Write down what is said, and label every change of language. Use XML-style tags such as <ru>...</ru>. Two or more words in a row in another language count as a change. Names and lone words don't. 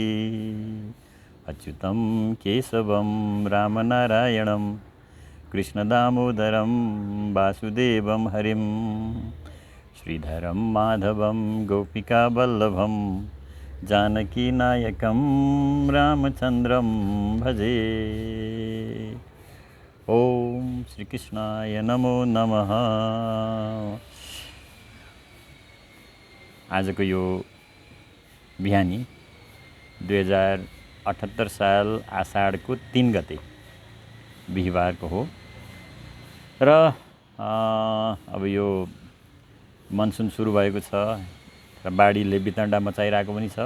<sa>अच्युतं केशवं रामनारायणं, कृष्ण दामोदरं वासुदेवं हरिं, श्रीधरं माधवं गोपिकावल्लभं, जानकीनायकं रामचन्द्रं भजे। ओम श्री कृष्णाय नमो नमः।</sa> <ne>आजको यो बिहानी 2078 साल आषाढको 3 गते बिहिबारको हो र अब यो मनसुन सुरु भएको छ र बाढीले बितण्डा मचाइरहेको पनि छ।</ne>